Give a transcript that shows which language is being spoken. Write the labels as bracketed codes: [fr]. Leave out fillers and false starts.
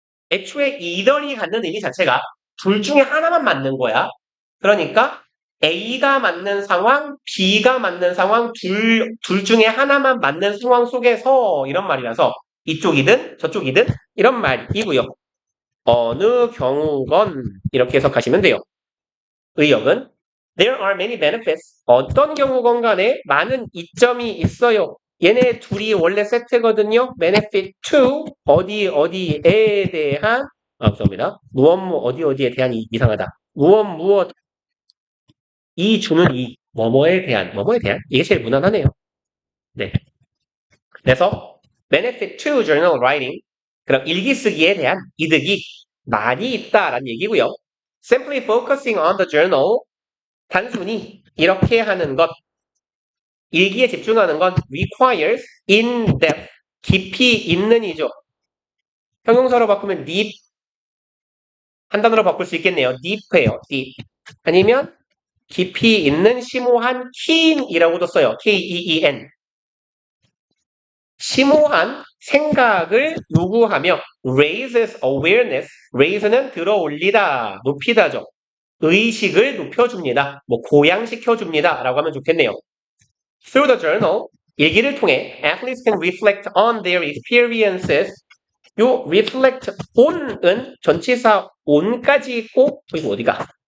[ko] 애초에 either이 갖는 의미 자체가 둘 중에 하나만 맞는 거야. 그러니까 A가 맞는 상황, B가 맞는 상황, 둘 중에 하나만 맞는 상황 속에서 이런 말이라서 이쪽이든 저쪽이든 이런 말이고요. 어느 경우건 이렇게 해석하시면 돼요. 의역은 [en] There are many benefits. [ko] 어떤 경우건 간에 많은 이점이 있어요. 얘네 둘이 원래 세트거든요. benefit to 어디에 대한 죄송합니다. 어디에 대한 이상하다. 무엇 이 주는 이 뭐뭐에 대한 이게 제일 무난하네요. 네. 그래서 [en] benefit to journal writing [ko] 그럼 일기 쓰기에 대한 이득이 많이 있다라는 얘기고요. [en] Simply focusing on the journal [ko] 단순히 이렇게 하는 것 일기에 집중하는 건 [en] requires in-depth [ko] 깊이 있는 이죠. 형용사로 바꾸면 deep 한 단어로 바꿀 수 있겠네요. deep예요. deep 아니면 깊이 있는 심오한 keen이라고도 써요. K-E-E-N 심오한 생각을 요구하며 [en] raises awareness [ko] raise는 들어올리다, 높이다죠. 의식을 높여줍니다. 뭐 고양시켜줍니다. 라고 하면 좋겠네요. [en] Through the journal, [ko] 일기를 통해 [en] athletes can reflect on their experiences. [ko] 요 reflect on은 전치사 on까지 있고 이거 어디가?